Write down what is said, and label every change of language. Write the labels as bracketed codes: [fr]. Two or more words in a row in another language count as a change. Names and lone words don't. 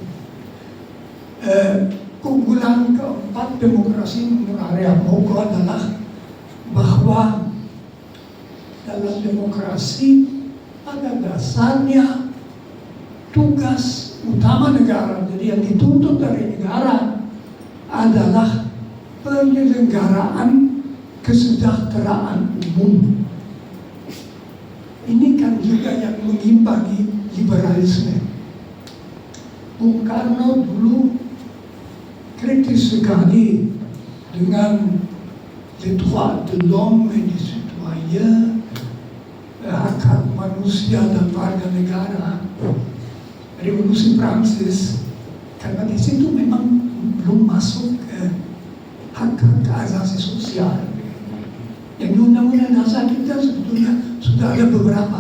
[id] Keunggulan keempat demokrasi menurut Ariamoko adalah bahwa dalam demokrasi pada dasarnya tugas utama negara, jadi yang dituntut dari negara adalah penyelenggaraan kesejahteraan umum. Ini kan juga yang mengimbangi liberalisme. Bung Karno dulu kritis sekali dengan [fr] les droits de l'homme et des citoyens, [id] hak manusia dan warga negara. Revolusi Prancis, karena di situ memang belum masuk hak-hak asasi sosial. Yang di undang-undang dasar kita sebetulnya sudah ada beberapa.